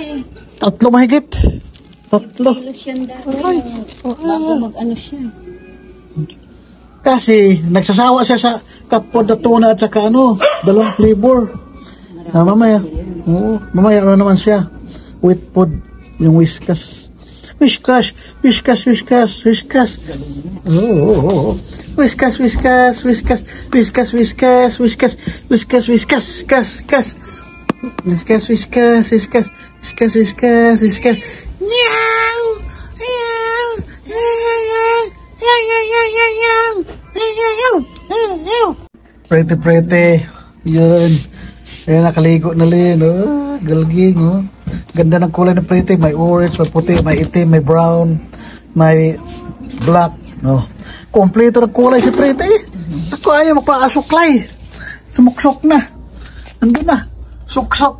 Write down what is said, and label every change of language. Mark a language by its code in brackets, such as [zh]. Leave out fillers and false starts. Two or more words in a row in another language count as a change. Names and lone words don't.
[tl] 3 mahigit. 3 kilos yan dati. Bago mag-ano siya. Kasi nagsasawa siya sa kapod na tuna at saka dalawang flavor. Mamaya naman siya. Wheat food, yung Whiskas. Whiskas, whiskas, whiskas, whiskas. Oh. Whiskas, whiskas, whiskas, whiskas, whiskas, whiskas, whiskas, whiskas, whiskas, whiskas. Whiskas, whiskas, whiskas, whiskas, whiskas, whiskas. Meow, meow, meow, meow, meow, meow. Pretty. Yan. Ayan, nakaligo na rin. Oh, galging, oh. Ganda ng kulay ng pretty. May orange, may puti, may itim, may brown, may black. Oh. Kompleto ng kulay si pretty. Ako ayaw magpakasuklay. Sumuksok na. Nandun na. Suksok.